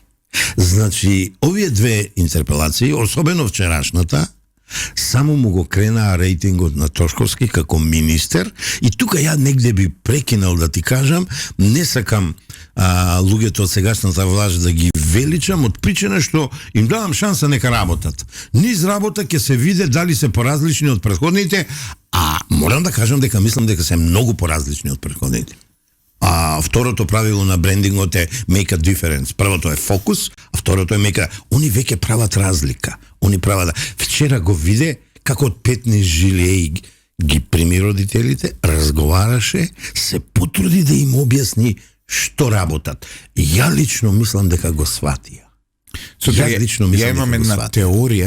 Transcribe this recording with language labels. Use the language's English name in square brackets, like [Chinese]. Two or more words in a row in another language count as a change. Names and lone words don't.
[Macedonian] Значи, овие две интерпелации, особено вчерашната, само му го кренаа рейтингот на Тошковски како министер, и тука ја негде би прекинал да ти кажам, не сакам луѓето од сегашната власт да ги величам, од причина што им давам шанса нека работат. Низ работа ќе се виде дали се поразлични од претходните, а морам да кажам дека мислам дека се многу поразлични од претходните. А второто правило на брендингот е [English] make a difference. [Macedonian] Првото е фокус, а второто е [English] make a... [Macedonian] Они веќе прават разлика. Они прават... Вчера го виде како од 15 жилеи ги прими родителите, разговараше, се потруди да им објасни што работат. Ја лично мислам дека го сватија. Ја имам една теорија.